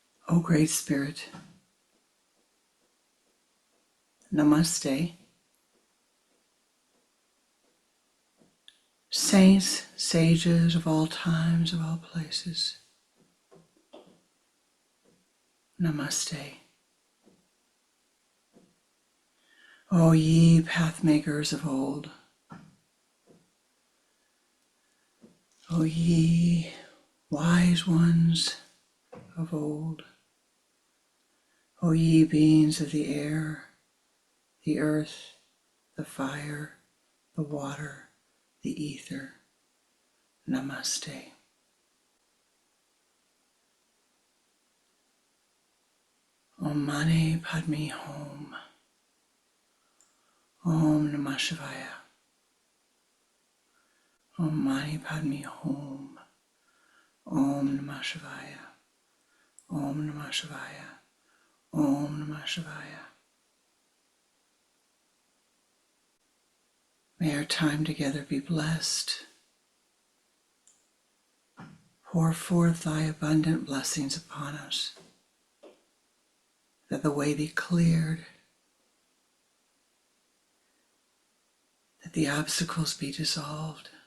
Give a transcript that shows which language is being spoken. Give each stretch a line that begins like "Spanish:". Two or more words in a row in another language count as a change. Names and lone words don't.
English: O Great Spirit, Namaste. Saints, sages of all times, of all places, Namaste. O ye pathmakers of old, O ye wise ones of old, O ye beings of the air, the earth, the fire, the water, the ether, Namaste.
Sanskrit: Om Mani Padme Hum. Om Namah Shivaya. Om Mani Padme Hum. Om Namah Shivaya. Om Namah Shivaya. Om Namah Shivaya.
English: May our time together be blessed. Pour forth thy abundant blessings upon us, that the way be cleared, that the obstacles be dissolved.